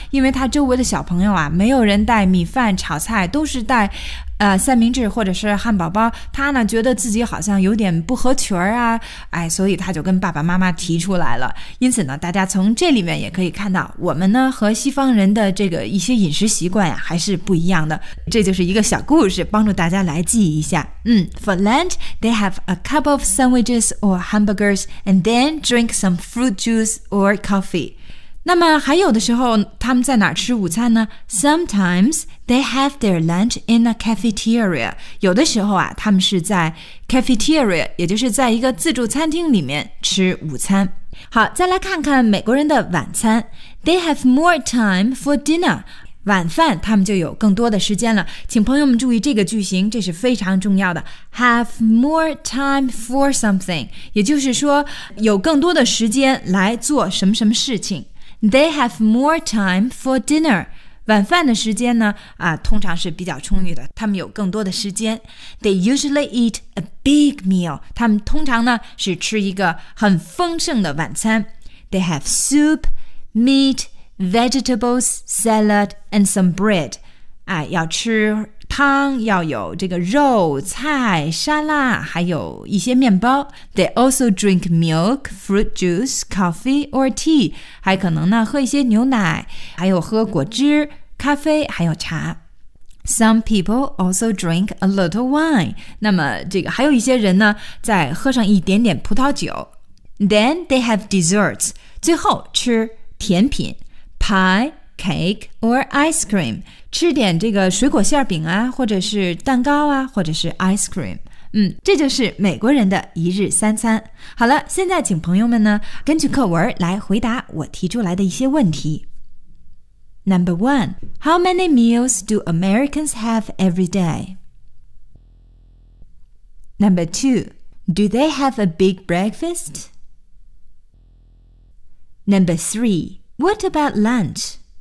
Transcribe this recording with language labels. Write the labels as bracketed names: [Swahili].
[Chinese] 因为他周围的小朋友啊，没有人带米饭炒菜，都是带三明治或者是汉堡包，他呢觉得自己好像有点不合群儿啊，哎，所以他就跟爸爸妈妈提出来了。因此呢，大家从这里面也可以看到，我们呢和西方人的这个一些饮食习惯呀、还是不一样的。这就是一个小故事，帮助大家来记一下。 [English] For lunch, they have a couple of sandwiches or hamburgers, and then drink some fruit juice or coffee. [Chinese] 那么还有的时候他们在哪儿吃午餐呢 [English] ?Sometimes they have their lunch in a cafeteria. [Chinese] 有的时候啊他们是在 cafeteria, 也就是在一个自助餐厅里面吃午餐。好再来看看美国人的晚餐。 [English] They have more time for dinner. [Chinese] 晚饭他们就有更多的时间了。请朋友们注意这个句型这是非常重要的。 [English] Have more time for something. [Chinese] 也就是说有更多的时间来做什么什么事情。 [English] They have more time for dinner. [Chinese] 晚饭的时间呢、通常是比较充裕的，他们有更多的时间。 [English] They usually eat a big meal. [Chinese] 他们通常呢是吃一个很丰盛的晚餐。 [English] They have soup, meat, vegetables, salad, and some bread. [Chinese] 要吃汤，要有这个肉、菜、沙拉，还有一些面包。 [English] They also drink milk, fruit juice, coffee or tea. [Chinese] 还可能呢，喝一些牛奶，还有喝果汁、咖啡，还有茶。 [English] Some people also drink a little wine. [Chinese] 那么这个还有一些人呢，再喝上一点点葡萄酒。 [English] Then they have desserts. [Chinese] 最后吃甜品 [English] ，pie, cake or ice cream. [Chinese] 吃点这个水果馅饼啊或者是蛋糕啊或者是 ice cream。这就是美国人的一日三餐。好了现在请朋友们呢根据课文来回答我提出来的一些问题。 [English] Number one, how many meals do Americans have every day? Number two, do they have a big breakfast? Number three, what about lunch?